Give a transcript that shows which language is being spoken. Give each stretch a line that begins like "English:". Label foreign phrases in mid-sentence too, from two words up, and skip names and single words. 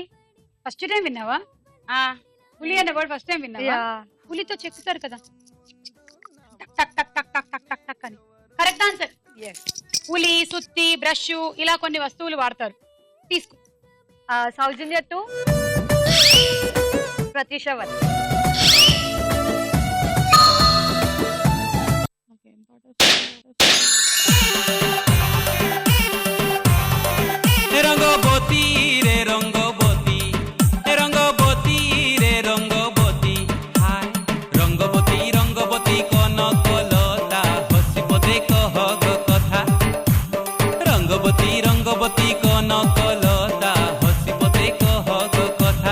English: first time
Telugu: విన్నావా? పులి అనే వర్డ్
English: first time
Telugu: విన్నావా? యా. పులితో చెక్కుతారు కదా, టక్ టక్ టక్ టక్ టక్ టక్ టక్ అని.
English: correct answer.
Telugu: పులి, సుత్తి, బ్రష్ ఇలా కొన్ని వస్తువులు వాడతారు. తీసుకో. సౌజన్య 2, ప్రత్యూష 1.
Odia: ରଙ୍ଗବତୀ ରେ ରଙ୍ଗବତୀ, ରଙ୍ଗବତୀ ରେ ରଙ୍ଗବତୀ, ହାୟ ରଙ୍ଗବତୀ ରଙ୍ଗବତୀ କନକଲତା ହସିବଦେ କହ ଗୋ କଥା, ରଙ୍ଗବତୀ ରଙ୍ଗବତୀ କନକଲତା ହସିବଦେ କହ ଗୋ କଥା।